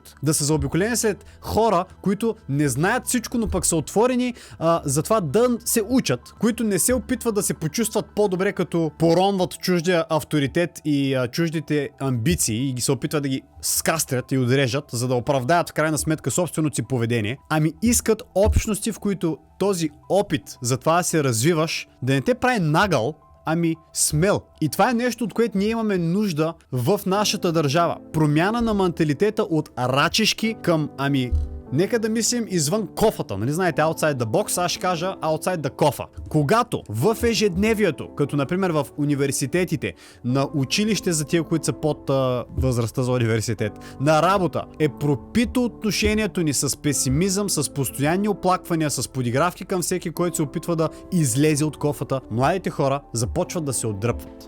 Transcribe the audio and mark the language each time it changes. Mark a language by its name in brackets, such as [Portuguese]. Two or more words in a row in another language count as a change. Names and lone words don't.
[Bulgarian] Да са заобиколени след хора, които не знаят всичко, но пък са отворени за това да се учат, които не се опитват да се почувстват по-добре, като поронват чуждия авторитет и чуждите амбиции и ги се опитват да ги скастрят и отрежат, за да оправдаят в крайна сметка собственото си поведение, ами искат общности, в които този опит за това да се развиваш, да не те прави нагъл, ами смел. И това е нещо, от което ние имаме нужда в нашата държава. Промяна на менталитета от рачешки към, нека да мислим извън кофата. Нали знаете, [English] outside the box, [Bulgarian] аз ще кажа [English] outside the [Bulgarian] кофа. Когато в ежедневието, като например в университетите, на училище за тия, които са под възрастта за университет, на работа, е пропито отношението ни с песимизъм, с постоянни оплаквания, с подигравки към всеки, който се опитва да излезе от кофата, младите хора започват да се отдръпват.